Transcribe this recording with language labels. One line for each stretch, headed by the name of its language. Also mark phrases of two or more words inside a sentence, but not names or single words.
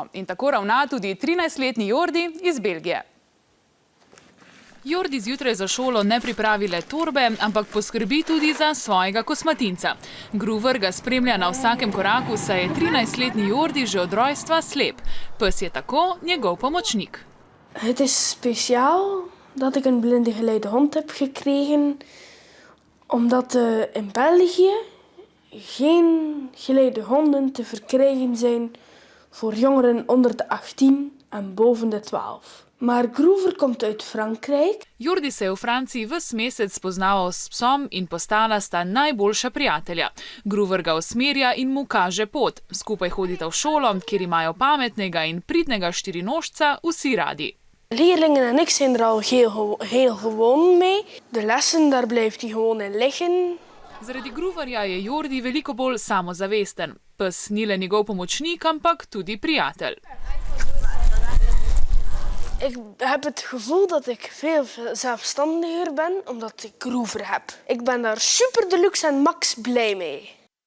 Slovenian: In tako ravna tudi 13-letni Jordi iz Belgije. Jordi zjutraj za šolo ne pripravi le torbe, ampak poskrbi tudi za svojega kosmatinca. Groover ga spremlja na vsakem koraku, saj je 13-letni Jordi že od rojstva slep. Pes je tako njegov pomočnik.
Dutch: Het is speciaal dat ik een blinde geleide hond heb gekregen, omdat in België geen geleide honden te verkrijgen zijn voor jongeren onder de 18 en boven de 12. Maar Groover komt uit Frankrijk.
Slovenian: Jordi se je v Franciji ves mesec spoznaval s psom in postala sta najboljša prijatelja. Groover ga usmerja in mu kaže pot. Skupaj hodita v šolo, kjer imajo pametnega in pridnega štirinožca vsi radi.
Dutch: Leerlingen en ik zijn er al heel gewoon mee. De lessen, daar blijft hij gewoon in liggen.
Slovenian: Zaradi Grooverja je Jordi veliko bolj samozavesten. Pes ni le njegov pomočnik, ampak tudi prijatelj.
Dutch: Ik heb het gevoel dat ik veel zelfstandiger ben, omdat ik Groover heb. Ik ben daar
English: super deluxe
Dutch: en max blij mee.